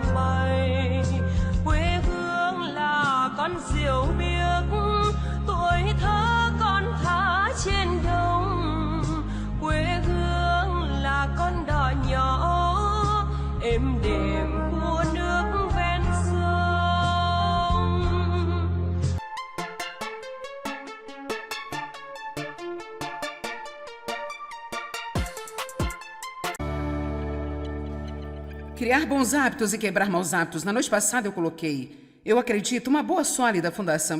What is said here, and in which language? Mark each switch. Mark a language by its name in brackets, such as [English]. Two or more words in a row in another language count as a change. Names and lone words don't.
[Vietnamese] bay, quê hương là con diều biếc, tuổi thơ con thả trên đồng, quê hương là con đò nhỏ êm đềm của nước ven sông. [Portuguese] Criar bons hábitos e quebrar maus hábitos. Na noite passada eu coloquei, eu acredito, uma boa sólida fundação.